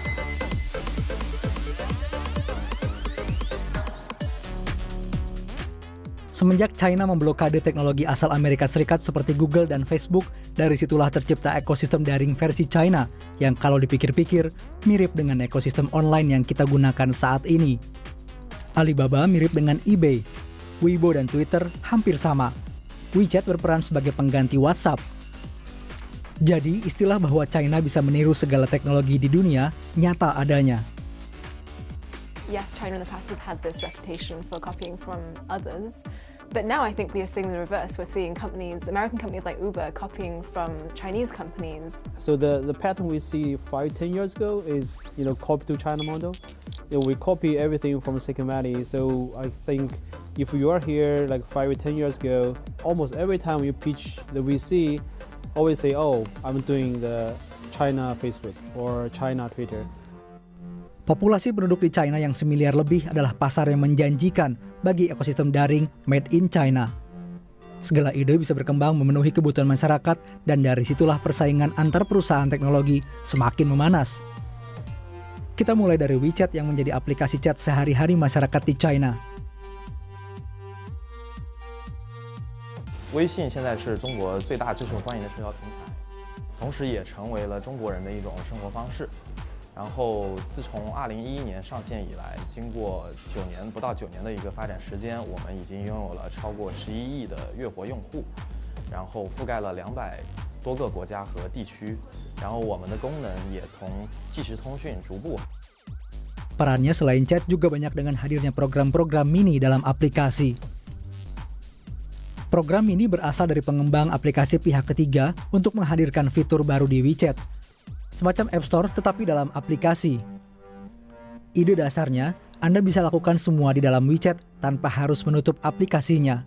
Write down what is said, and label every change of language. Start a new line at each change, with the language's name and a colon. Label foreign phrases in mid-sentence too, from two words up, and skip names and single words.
Indonesian: Semenjak China memblokade teknologi asal Amerika Serikat seperti Google dan Facebook, dari situlah tercipta ekosistem daring versi China yang kalau dipikir-pikir mirip dengan ekosistem online yang kita gunakan saat ini. Alibaba mirip dengan eBay, Weibo dan Twitter hampir sama. WeChat berperan sebagai pengganti WhatsApp. Jadi istilah bahwa China bisa meniru segala teknologi di dunia nyata adanya.
English: Yes, China in the past has had this reputation for copying from others. But now I think we are seeing the reverse. We're seeing companies, American companies like Uber, copying from Chinese companies. So the pattern we see 5-10 years ago is, copy to China model. We copy everything from Silicon Valley. So I think if you are here like 5 or 10 years ago, almost every time you pitch the VC, always say, oh, I'm doing the China Facebook or China Twitter.
Indonesian: Populasi penduduk di China yang semiliar lebih adalah pasar yang menjanjikan bagi ekosistem daring
English: made in China.
Indonesian: Segala ide bisa berkembang memenuhi kebutuhan masyarakat dan dari situlah persaingan antar perusahaan teknologi semakin memanas. Kita mulai dari WeChat yang menjadi aplikasi chat sehari-hari masyarakat di China.
Chinese: 微信现在是中国最大最受欢迎的社交平台，同时也成为了中国人的一种生活方式。然后自从2011年上线以来，经过不到9年的一个发展时间，我们已经拥有了超过11亿的月活用户，然后覆盖了200多个国家和地区，然后我们的功能也从即时通讯逐步。
Indonesian: Perannya selain chat juga banyak dengan hadirnya program-program mini dalam aplikasi. Program mini berasal dari pengembang aplikasi pihak ketiga untuk menghadirkan fitur baru di WeChat. Semacam App Store tetapi dalam aplikasi. Ide dasarnya, Anda bisa lakukan semua di dalam WeChat tanpa harus menutup aplikasinya.